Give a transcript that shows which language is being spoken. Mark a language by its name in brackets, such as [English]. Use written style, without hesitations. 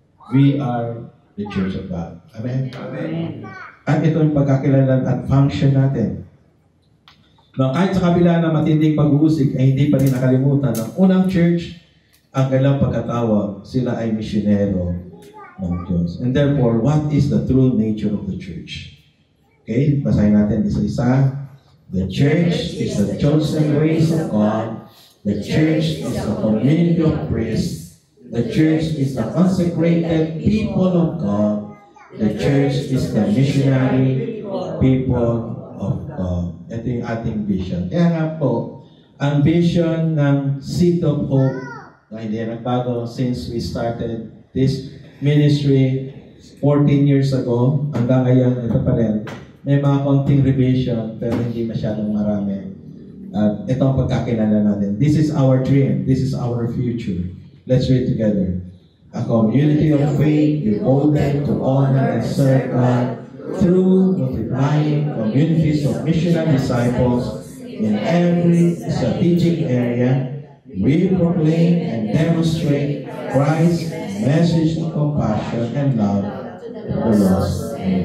[English] We are the Church of God. Amen? Amen. [Filipino] At ito ang pagkakilala at function natin. No, kahit sa kabila na matinding pag-uusig, ay hindi pa rin nakalimutan ng unang church, ang kailang pagkatawag, sila ay misyonero ng Diyos. [English] And therefore, what is the true nature of the church? Okay, [Filipino] basahin natin isa-isa. [English] The church is the chosen race of God. The church is the community of priests. The church is the consecrated people of God. The church is the missionary people of God. [Filipino] Ito yung ating vision. Kaya nga po, ang vision ng Seed of Hope na hindi nagbago [English] since we started this ministry 14 years ago, [Filipino] hanggang ngayon, ito pa rin. May mga konting revision, pero hindi masyadong marami. At ito ang pagkakilala natin. [English] This is our dream. This is our future. Let's read together. A community of faith devoted to honor and serve God through multiplying communities of missional disciples in every strategic area. We proclaim and demonstrate Christ's message of compassion and love to the lost.